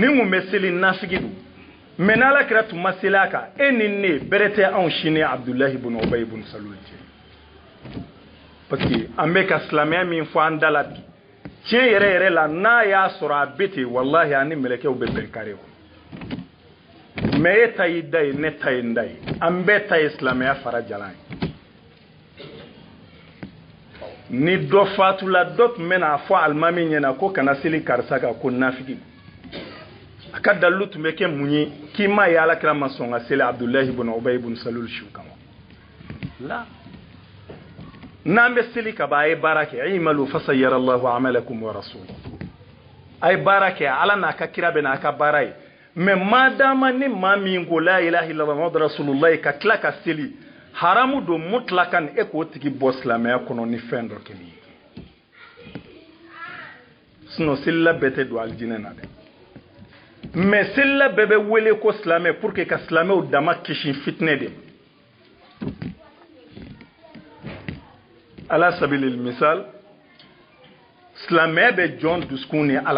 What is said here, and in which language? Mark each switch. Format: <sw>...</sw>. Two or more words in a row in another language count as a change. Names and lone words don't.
<bm>mun bɛ seli nafigi don mais n'ala kira tun ma seli a kan e ni ne bɛrɛ tɛ anw sini Abdulahi ibn Ubay ibn Salul cɛ</bm> <fr>parce que</fr> <bm>an bɛ ka silamɛya min fɔ an da la bi tiɲɛ yɛrɛ yɛrɛ la n'a y'a sɔrɔ a bɛ ten wallahi ani mɛlɛkɛw bɛ bɛn kare kɔnɔ mais e ta y'i da ye ne ta ye n da ye an bɛɛ ta ye silamɛya fara jalan ye ni dɔ fatula dɔ tun bɛ n'a fɔ alimami ɲɛna ko kana seli karisa kan ko nafigi a ka dalilu tun bɛ kɛ mun ye k'i ma ye alakira ma sɔn ka seli Abdulahi ibn Ubay ibn Salul su kama la n'an bɛ seli ka ban a ye baara kɛ</bm> <ar>imalu fasayyara Allahu amalakum wa rasuluhu</ar> <bm>a ye baara kɛ ala n'a ka kira bɛ n'a ka baara ye mais madama ni maa min ko</bm> <ar>la ilaha illallah muhammadu rasulullah</ar> <bm>ka tila ka seli haramu don mutlakan e k'o tigi bɔ silamɛya kɔnɔ ni fɛn dɔ kɛli ye sinon selila bɛɛ tɛ don alijinɛ na dɛ mais selila bɛɛ bɛ wele ko silamɛ</bm> <fr>pour que</fr> <bm>ka silamɛw dama kisi fitinɛ de ala sabilil misal silamɛya bɛ jɔn dusukun ni ala</bm>